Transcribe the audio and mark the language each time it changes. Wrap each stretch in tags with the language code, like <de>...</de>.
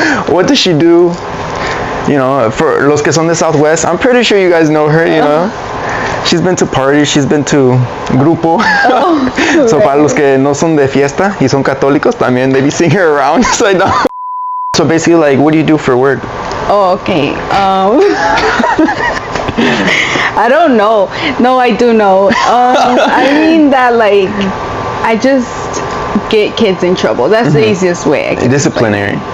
<en>What does she do? For</en> <es>los que son de</es> <en>Southwest, I'm pretty sure you guys know her. She's been to parties, she's been to grupo. So right.</en> <es>Para los que no son de fiesta y son católicos, también</es> <en>they be seeing her around. So basically, what do you do for work? Oh, okay. I don't know. No, I do know. I mean that I just get kids in trouble. That's the easiest way I can Disciplinary.</en>